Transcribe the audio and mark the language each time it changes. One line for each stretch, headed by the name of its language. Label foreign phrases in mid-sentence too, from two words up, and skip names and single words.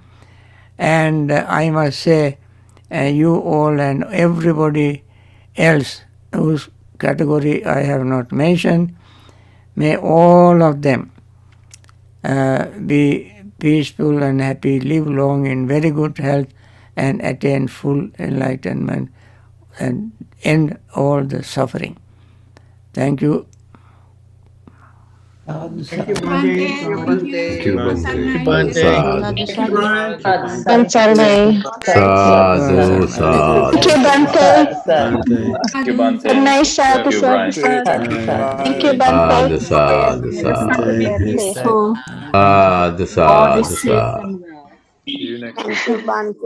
English: And I must say, you all and everybody else whose category I have not mentioned, may all of them be peaceful and happy, live long in very good health, and attain full enlightenment and end all the suffering. Thank you. Thank you, Bhante. Thank you, Bhante. Bhante. Sarnai.
Pali: Sadhu, sadhu. Thank you, Bhante. Thank you, Bhante.
English: Good night,
Pali: sadhu, sadhu, sadhu.
English: Thank you, Sadhu, Bhante.
Pali: sadhu, sadhu.
English: Peaceful.
Pali: Sadhu, sadhu, sadhu.
English: See you next week. Thank you, Bhante.